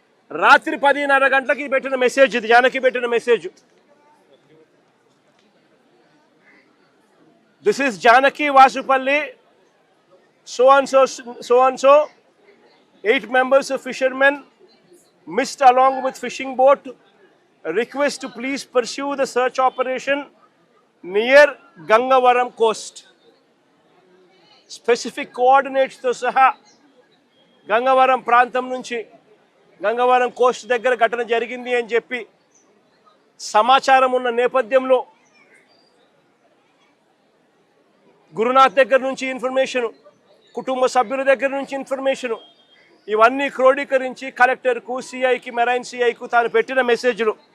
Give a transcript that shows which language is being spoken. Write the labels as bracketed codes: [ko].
[te] రాత్రి 10:30 గంటలకి పెట్టిన మెసేజ్ ఇది, జానకి పెట్టిన message. This is Janaki Vasupalli, [en] so and so 8 members of fishermen missed along with fishing boat. Request to please pursue the search operation near Gangavaram coast. Specific coordinates [te] తో సహా గంగవరం ప్రాంతం నుంచి గంగవరం కోస్ట్ దగ్గర ఘటన జరిగింది అని చెప్పి సమాచారం ఉన్న నేపథ్యంలో గురునాథ్ దగ్గర నుంచి ఇన్ఫర్మేషన్, కుటుంబ సభ్యుల దగ్గర నుంచి ఇన్ఫర్మేషన్, ఇవన్నీ క్రోడీకరించి కలెక్టర్కు, సిఐకి, మెరైన్ సిఐకు తాను పెట్టిన మెసేజ్లు.